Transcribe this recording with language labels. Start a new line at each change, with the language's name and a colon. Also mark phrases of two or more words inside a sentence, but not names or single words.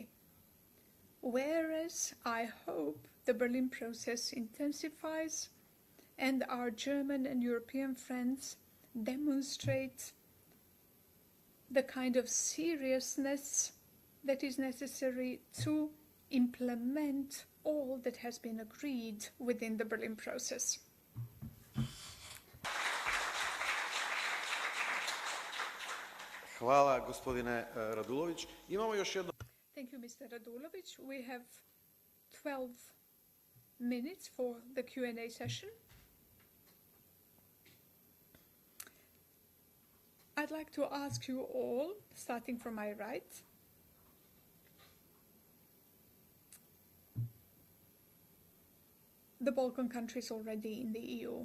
English: Whereas I hope the Berlin process intensifies and our German and European friends demonstrate the kind of seriousness that is necessary to implement all that has been agreed within the Berlin process.
Serbian: Hvala, gospodine Radulović. Imamo još jedno...
English: Thank you, Mr. Radulović. We have 12 minutes for the Q&A session. I'd like to ask you all, starting from my right, the Balkan countries already in the EU.